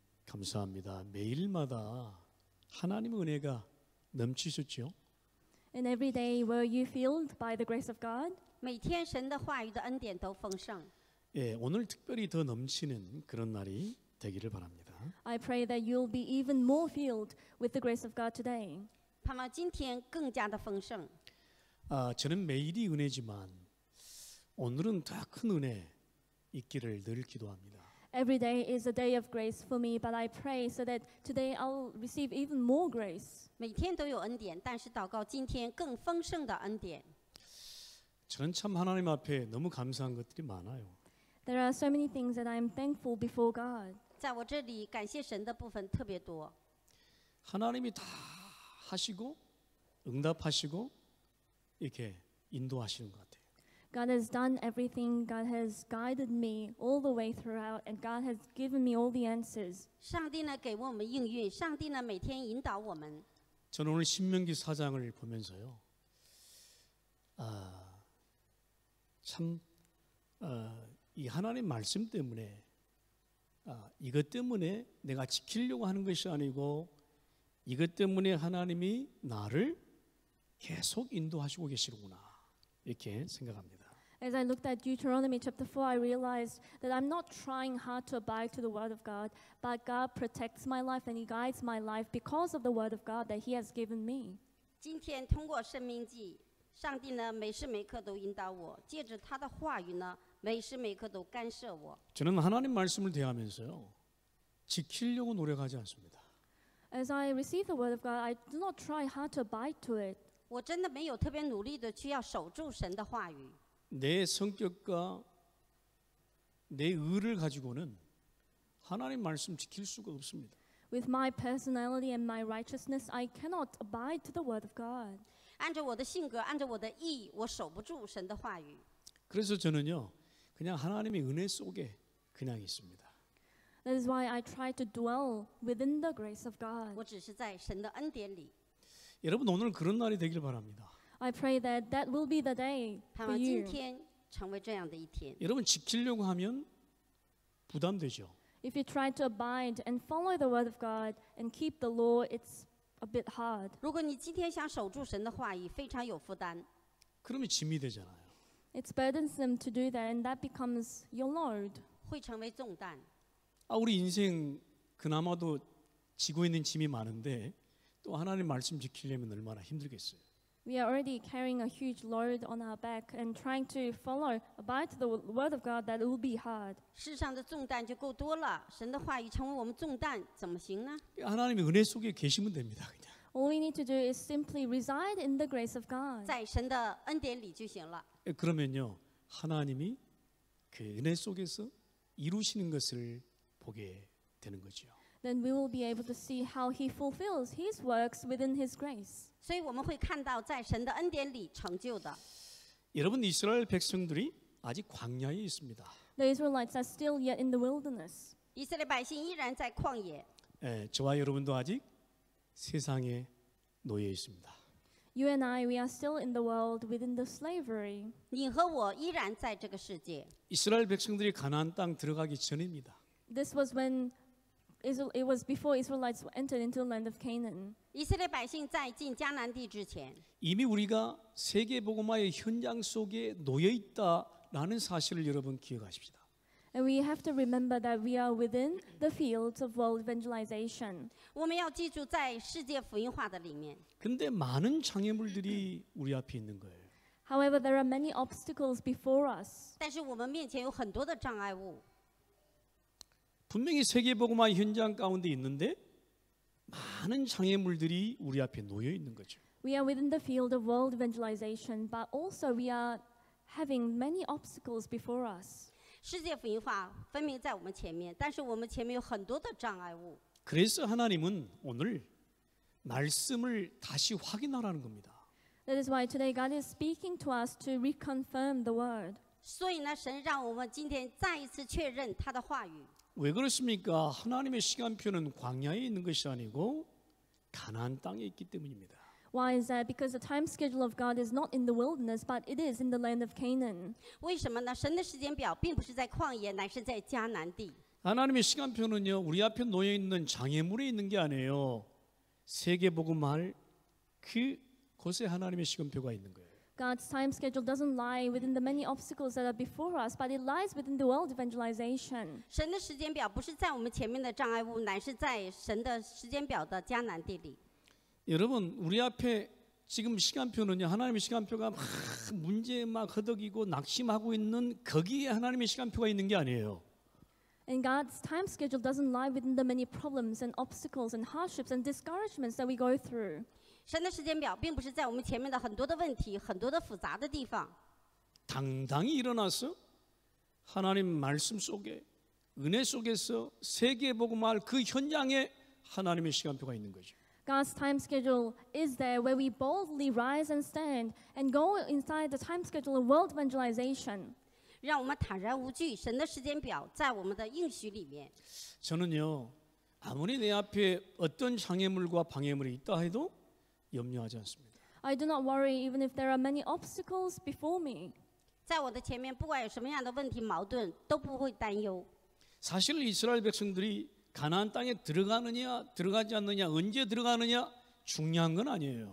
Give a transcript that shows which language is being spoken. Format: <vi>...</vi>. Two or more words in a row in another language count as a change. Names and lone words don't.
<ko>감사합니다. 매일마다 하나님의 은혜가 넘치셨죠?</ko> <en>And every day were you filled by the grace of God?</en> <zh>每天神的话语的恩典都丰盛。</zh> <ko>예, 오늘 특별히 더 넘치는 그런 날이 되기를 바랍니다.</ko> <en>I pray that you'll be even more filled with the grace of God today.</en> <zh>盼望今天更加的丰盛。</zh> <ko>저는 매일이 은혜지만 오늘은 더 큰 은혜 있기를 늘 기도합니다.</ko> <en>Every day is a day of grace for me, but I pray so that today I'll receive even more grace.</en> <zh>每天都有恩典，但是祷告今天更丰盛的恩典。</zh> <ko>저는 참 하나님 앞에 너무 감사한 것들이 많아요.</ko> <en>There are so many things that I'm thankful before God.</en> <zh>在我这里感谢神的部分特别多。</zh> <ko>하나님이 다 하시고 응답하시고 이렇게 인도하시는 것 같아요.</ko> <en>God has done everything. God has guided me all the way throughout, and God has given me all the answers.</en> <zh>上帝呢给我们应允，上帝呢每天引导我们。</zh> <ko>저는 오늘 신명기 4장을 보면서요. 참 이 하나님 말씀 때문에 이것 때문에 내가 지키려고 하는 것이 아니고 이것 때문에 하나님이 나를 계속 인도하시고 계시구나 이렇게 생각합니다.</ko> <en>As I looked at Deuteronomy chapter 4, I realized that I'm not trying hard to abide to the word of God, but God protects my life and He guides my life because of the word of God that He has given me.</en> <zh>今天通过申命记，上帝呢每时每刻都引导我，借着他的话语呢每时每刻都干涉我。</zh> <ko>저는 하나님 말씀을 대하면서요. 지키려고 노력하지 않습니다.</ko> <en>As I receive the word of God, I do not try hard to abide to it.</en> <zh>我真的没有特别努力的去要守住神的话语。</zh> <ko>내 성격과 내 의를 가지고는 하나님 말씀 지킬 수가 없습니다.</ko> <en>With my personality and my righteousness, I cannot abide to the word of God.</en> <zh>按照我的性格，按照我的意，我守不住神的话语。</zh> <ko>그래서 저는요. 그냥 하나님의 은혜 속에 그냥 있습니다.</ko> <en>That is why I try to dwell within the grace of God.</en> <zh>我只是在神的恩典里。</zh> <ko>여러분 오늘 그런 날이 되길 바랍니다.</ko> <en>I pray that that will be the day</en> <zh>盼</zh> <en>for</en> <zh>望今</zh> <en>you.</en> <zh>天成为这样的一天。</zh> <ko>여러분 지키려고 하면 부담되죠.</ko> <en>If you try to abide and follow the word of God and keep the law, it's a bit hard.</en> <zh>如果你今天想守住神的话语，非常有负担，</zh> <ko>그러면 짐이 되잖아요.</ko> <en>It's burdensome to do that, and that becomes your load.</en> <zh>会成为重担。</zh> <ko>우리 인생 그나마도 지고 있는 짐이 많은데 또 하나님 말씀 지키려면 얼마나 힘들겠어요.</ko> <en>We are already carrying a huge load on our back, and trying to abide to the word of God, that it will be hard.</en> <zh>世上的重担就够多了，神的话语成为我们重担，怎么行呢？</zh> <ko>하나님의 은혜 속에 계시면 됩니다. 그냥.</ko> <en>All we need to do is simply reside in the grace of God.</en> <zh>在神的恩典里就行了。</zh> <ko>그러면요. 하나님이 그 은혜 속에서 이루시는 것을 보게 되는 거죠.</ko> <en>Then we will be able to see how He fulfills His works within His grace.</en> <zh>所以我们会看到在神的恩典里成就的。</zh> <ko>여러분 이스라엘 백성들이 아직 광야에 있습니다.</ko> <en>The Israelites are still yet in the wilderness.</en> <zh>以色列百姓依然在旷野，</zh> <ko>저와 여러분도 아직 세상에 놓여 있습니다.</ko> <en>You and I, we are still in the world within the slavery.</en> <zh>你和我依然在这个世界。</zh> <ko>이스라엘 백성들이 가나안 땅 들어가기 전입니다.</ko> <en>This was when it was before Israelites entered into the land of Canaan.</en> <zh>以色列百姓在进迦南地之前，</zh> <ko>이미 우리가 세계 복음화의 현장 속에 놓여 있다라는 사실을 여러분 기억하십시다.</ko> <en>And we have to remember that we are within the fields of world evangelization.</en> <zh>我们要记住在世界福音化的里面。</zh> <ko>근데 많은 장애물들이 우리 앞에 있는 거예요.</ko> <en>However, there are many obstacles before us.</en> <zh>但是我们面前有很多的障碍物。</zh> <ko>분명히 세계 복음화 현장 가운데 있는데 많은 장애물들이 우리 앞에 놓여 있는 거죠.</ko> <en>We are within the field of world evangelization, but also we are having many obstacles before us.</en> <zh>世界福音化分明在我们前面，但是我们前面有很多的障碍物。</zh> <ko>그래서 하나님은 오늘 말씀을 다시 확인하라는 겁니다.</ko> <en>That is why today God is speaking to us to reconfirm the word.</en> <zh>所以呢，神让我们今天再一次确认他的话语。</zh> <ko>왜 그렇습니까? 하나님의 시간표는 광야에 있는 것이 아니고 가나안 땅에 있기 때문입니다.</ko> <en>Why is that? Because the time schedule of God is not in the wilderness, but it is in the land of Canaan.</en> <zh>为什么呢？神的时间表并不是在旷野，乃是在迦南地。</zh> <ko>하나님의 시간표는요, 우리 앞에 놓여 있는 장애물에 있는 게 아니에요. 세계복음할 그곳에 하나님의 시간표가 있는 거예요.</ko> <en>God's time schedule doesn't lie within the many obstacles that are before us, but it lies within the world evangelization.</en> <zh>神的时间表不是在我们前面的障碍物，乃是在神的时间表的迦南地里。</zh> <ko>여러분, 우리 앞에 지금 시간표는요, 하나님의 시간표가 막 문제에 막 허덕이고 낙심하고 있는 거기에 하나님의 시간표가 있는 게 아니에요.</ko> <en>And God's time schedule doesn't lie within the many problems and obstacles and hardships and discouragements that we go through.</en> <zh>神的时间表并不是在我们前面的很多的问题、很多的复杂的地方，</zh> <ko>당당히 일어나서 하나님 말씀 속에 은혜 속에서 세계복음할 그 현장에 하나님의 시간표가 있는 거죠.</ko> <en>God's time schedule is there where we boldly rise and stand and go inside the time schedule of world evangelization.</en> <zh>让我们坦然无惧。神的时间表在我们的应许里面。</zh> <ko>저는요, 아무리 내 앞에 어떤 장애물과 방해물이 있다 해도 염려하지 않습니다.</ko> <en>I do not worry even if there are many obstacles before me.</en> <zh>在我的前面，不管有什么样的问题、矛盾，都不会担忧。</zh> <ko>사실 이스라엘 백성들이 가나안 땅에 들어가느냐 들어가지 않느냐 언제 들어가느냐 중요한 건 아니에요.</ko>